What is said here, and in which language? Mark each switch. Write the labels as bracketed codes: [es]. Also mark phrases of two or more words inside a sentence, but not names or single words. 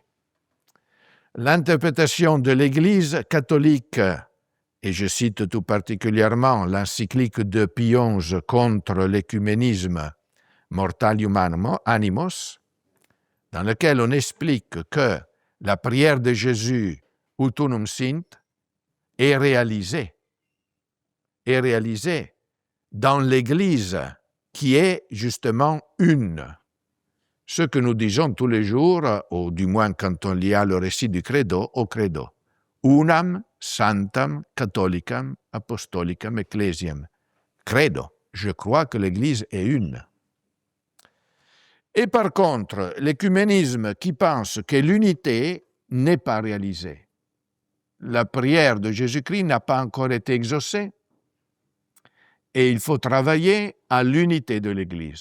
[fr] L'interprétation de l'Église catholique, et je cite tout particulièrement l'encyclique de Pie XI contre l'écuménisme Mortalium Animos, dans lequel on explique que la prière de Jésus, [la] Utunum Sint, [fr] est réalisée dans l'Église qui est justement une. ce que nous disons tous les jours, ou du moins quand on lit le récit du credo, au credo. [la] Unam sanctam catholicam apostolicam ecclesiam. [fr] Credo, je crois que l'Église est une. Et par contre, l'écuménisme qui pense que l'unité n'est pas réalisée. La prière de Jésus-Christ n'a pas encore été exaucée et il faut travailler à l'unité de l'Église.